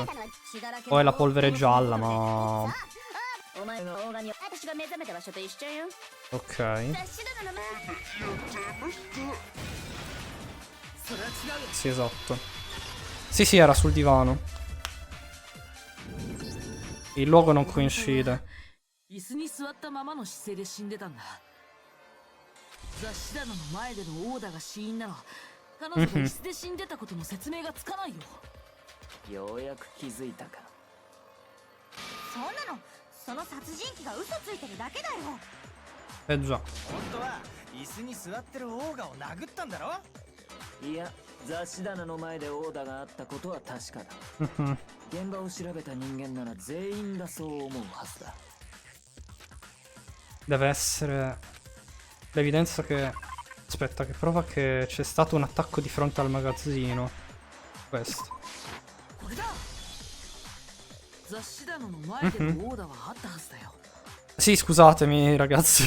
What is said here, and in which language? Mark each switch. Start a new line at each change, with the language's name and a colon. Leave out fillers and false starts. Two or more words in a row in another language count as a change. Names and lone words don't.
Italian: O è la polvere gialla, ma... Ok. Sì, esatto. Sì, sì, era sul divano. Il luogo non coincide.
Japanese: 雑誌棚の前でのオーダーが死因なら彼女が椅子で死んでたことの説明がつかないよ。ようやく気づいたか。そんなのその殺人鬼が嘘ついてるだけだよ。
Italian: Eh già.
Japanese: 本当は椅子に座ってるオーガを殴ったんだろ。いや、雑誌棚の前でオーダーがあったことは確かだ。現場を調べた人間なら全員がそう思うはずだ。
Italian: Deve essere l'evidenza che... Aspetta, che prova che c'è stato un attacco di fronte al magazzino. Questo. Sì, scusatemi ragazzi.